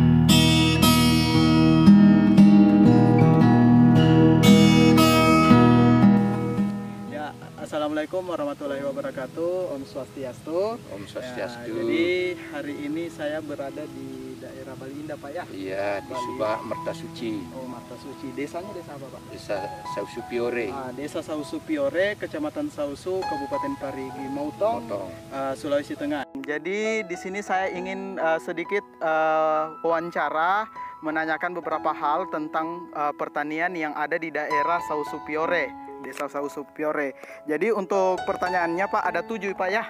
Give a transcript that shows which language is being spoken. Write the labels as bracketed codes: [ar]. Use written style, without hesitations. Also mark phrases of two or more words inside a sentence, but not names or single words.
[ar] Assalamualaikum warahmatullahi wabarakatuh. [ban] Om Swastiastu. Om Swastiastu. [id] Jadi hari ini saya berada di daerah Bali Indah, Pak ya? Iya, di Subak Mertasuci. Oh, Mertasuci. Desanya desa apa, Pak? Desa Sausupiore. Desa Sausupiore, Kecamatan Sausu, Kabupaten Parigi Motong, Sulawesi Tengah. Jadi di sini saya ingin sedikit wawancara, menanyakan beberapa hal tentang pertanian yang ada di daerah Sausupiore. Desa Sausupiore. Jadi untuk pertanyaannya Pak ada 7 Pak ya?